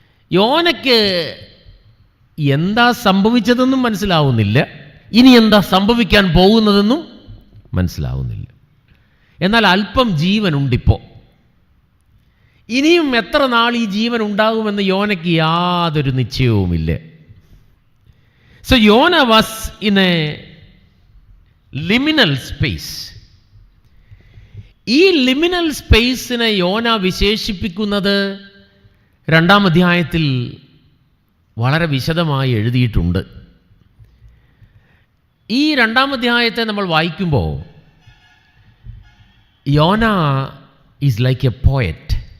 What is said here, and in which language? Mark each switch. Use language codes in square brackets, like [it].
[ml] യോനയ്ക്ക് എന്താ സംഭവിച്ചതെന്നും മനസ്സിലാവുന്നില്ല, ഇനി എന്താ സംഭവിക്കാൻ പോകുന്നതെന്നും മനസ്സിലാവുന്നില്ല. എന്നാൽ അല്പം ജീവനുണ്ടിപ്പോൾ. ഇനിയും എത്ര നാൾ ഈ ജീവൻ ഉണ്ടാകുമെന്ന് യോനയ്ക്ക് യാതൊരു നിശ്ചയവുമില്ല. [en] So Yona was in a liminal space. [ml] ഈ ലിമിനൽ സ്പേസിനെ യോന വിശേഷിപ്പിക്കുന്നത് 2-ാം അധ്യായത്തിൽ വളരെ വിശദമായി എഴുതിയിട്ടുണ്ട്. ഈ 2-ാം അധ്യായത്തെ നമ്മൾ വായിക്കുമ്പോൾ യോന [en] Is like a poet.